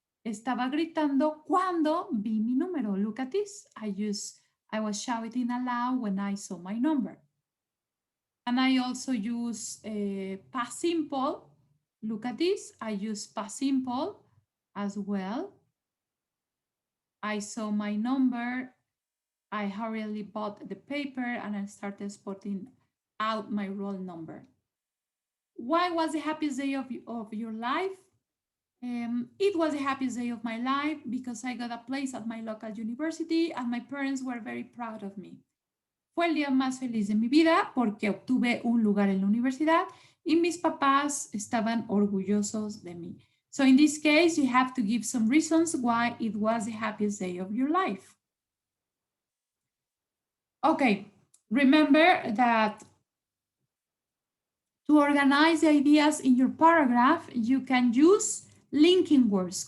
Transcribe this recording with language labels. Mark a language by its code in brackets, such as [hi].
[es] Estaba gritando cuando vi mi número. [en] Look at this. I was shouting aloud when I saw my number. And I also use past simple. Look at this. I use past simple as well. I saw my number. I hurriedly bought the paper and I started spotting out my roll number. Why was the happiest day of your life? It was the happiest day of my life because I got a place at my local university and my parents were very proud of me. [es] Fue el día más feliz de mi vida porque obtuve un lugar en la universidad y mis papás estaban orgullosos de mí. [en] So in this case, you have to give some reasons why it was the happiest day of your life. Okay, remember that to organize the ideas in your paragraph, you can use linking words.